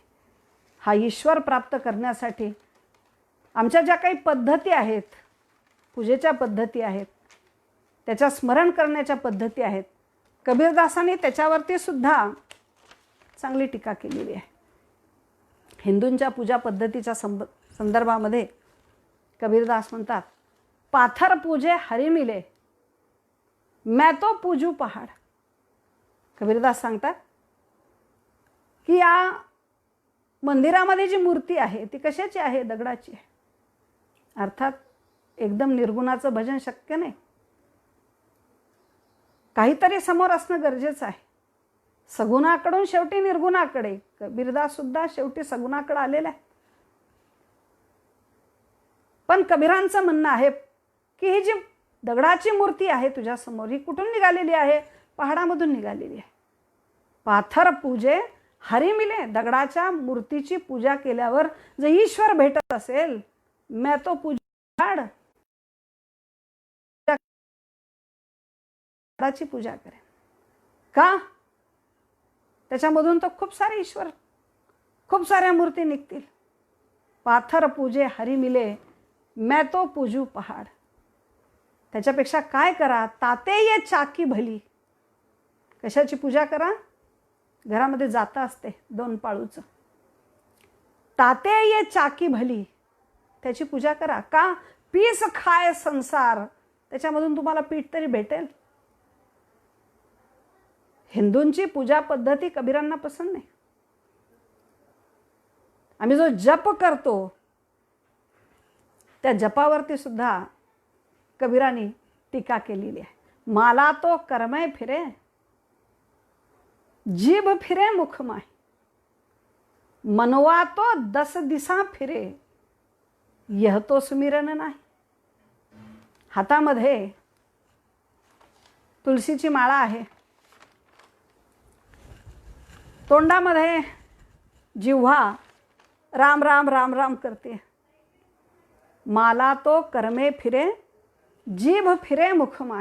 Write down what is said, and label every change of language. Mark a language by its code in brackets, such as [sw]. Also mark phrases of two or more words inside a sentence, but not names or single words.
[mr] हा ईश्वर प्राप्त करण्यासाठी आमच्या ज्या काही पद्धती आहेत, पूजेच्या पद्धती आहेत, त्याच्या स्मरण करण्याच्या पद्धती आहेत, कबीरदासांनी त्याच्यावरती सुद्धा चांगली टीका केलेली आहे. हिंदूंच्या पूजा पद्धतीच्या संदर्भामध्ये कबीरदास म्हणतात, [hi] पाथर पूजे हरी मिले, मैं तो पूजू पहाड़. [mr] कबीरदास सांगतात की या मंदिरामध्ये जी मूर्ती आहे ती कशाची आहे? दगडाची आहे. अर्थात एकदम निर्गुणाचं भजन शक्य नाही, काहीतरी समोर असणं गरजेचं आहे. सगुणाकडून शेवटी निर्गुणाकडे, कबीरदास सुद्धा शेवटी सगुणाकडे आलेला आहे. पण कबीरांचं म्हणणं आहे की ही जी दगडाची मूर्ती आहे तुझ्यासमोर, ही कुठून निघालेली आहे? पहाडामधून निघालेली आहे. [hi] पाथर पूजे हरी मिले, [mr] दगडाच्या मूर्तीची पूजा केल्यावर जर ईश्वर भेटत असेल, [hi] मैं तो [mr] पूजा दगडाची पूजा करेन. का? त्याच्यामधून तर खूप सारे ईश्वर, खूप साऱ्या मूर्ती निघतील. [hi] पाथर पूजे हरी मिले, मैं तो पूजू पहाड़. [mr] त्याच्यापेक्षा काय करा? [hi] ताते ये चाकी भली. [mr] कशाची पूजा करा? घरामध्ये जातं असते 2 पाळूचं. [hi] ताते ये चाकी भली, [mr] त्याची पूजा करा. का? [hi] पीस खाय संसार, [mr] त्याच्यामधून तुम्हाला पीठ तरी भेटेल. हिंदूंची पूजा पद्धती कबीरांना पसंत नाही. आम्ही जो जप करतो त्या जपावरती सुद्धा कबीरांनी टीका केलेली आहे. [hi] माला तो कर्मय फिरे, जीभ फिरे मुखमाय, मनवा तो 10 दिसा फिरे, यह तो सुमिरन नाही. [mr] हातामध्ये तुळशीची माळा आहे, तोंडामध्ये जिव्हा राम राम राम राम करते. [hi] माला तो कर्मे फिरे, जीभ फिरे मुखमाय.